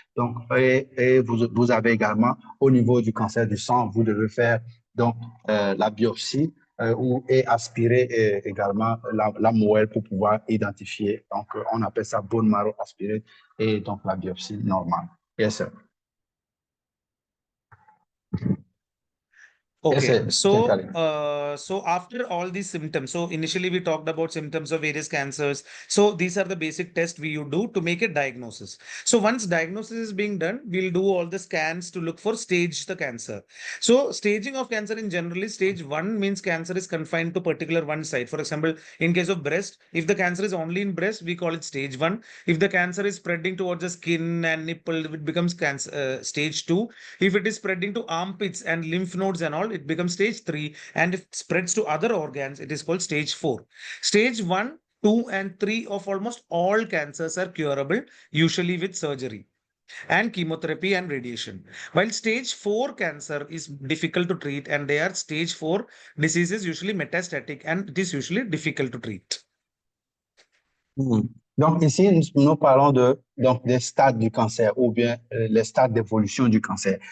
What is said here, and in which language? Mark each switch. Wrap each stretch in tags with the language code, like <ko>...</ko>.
<fr>Donc, et vous avez également, au niveau du cancer du sang, vous devez faire donc la biopsie et aspirer également la moelle pour pouvoir identifier. Donc, on appelle ça bone marrow aspiré et donc la biopsie normale.</fr> <en>Yes, sir. Okay, so after all these symptoms, so initially we talked about symptoms of various cancers. So these are the basic tests we do to make a diagnosis. So once diagnosis is being done, we'll do all the scans to look for stage the cancer. So staging of cancer in generally stage 1 means cancer is confined to particular one site. For example, in case of breast, if the cancer is only in breast, we call it stage 1. If the cancer is spreading towards the skin and nipple, it becomes cancer stage 2. If it is spreading to armpits and lymph nodes and all, it becomes stage 3. And if it spreads to other organs, it is called stage 4. Stage 1, 2, and 3 of almost all cancers are curable, usually with surgery and chemotherapy and radiation. While stage 4 cancer is difficult to treat, and they are stage 4 diseases, usually metastatic, and it is usually difficult to treat.</en> <fr>Donc ici, nous parlons donc des stades du cancer ou bien les stades d'évolution du cancer.</fr>